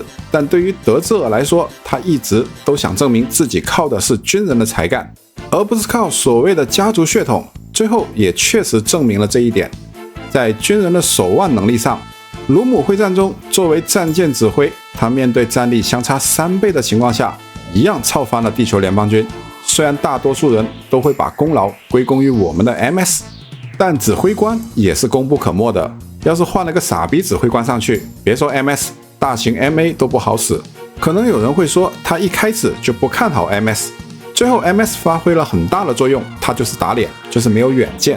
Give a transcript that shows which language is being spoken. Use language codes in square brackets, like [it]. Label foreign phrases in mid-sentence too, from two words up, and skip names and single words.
[zh] 但對於德茲爾來說，他一直都想證明自己靠的是軍人的才幹，而不是靠所謂的家族血統。最後也確實證明了這一點。在軍人的手腕能力上，魯姆會戰中作為戰艦指揮，他面對戰力相差3倍的情況下，一樣操翻了地球聯邦軍。雖然大多數人都會把功勞歸功於我們的 MS，但指挥官也是功不可没的。要是换了个傻逼指挥官上去，别说 MS， 大型 MA 都不好使。可能有人会说，他一开始就不看好 MS， 最后 MS 发挥了很大的作用，他就是打脸，就是没有远见。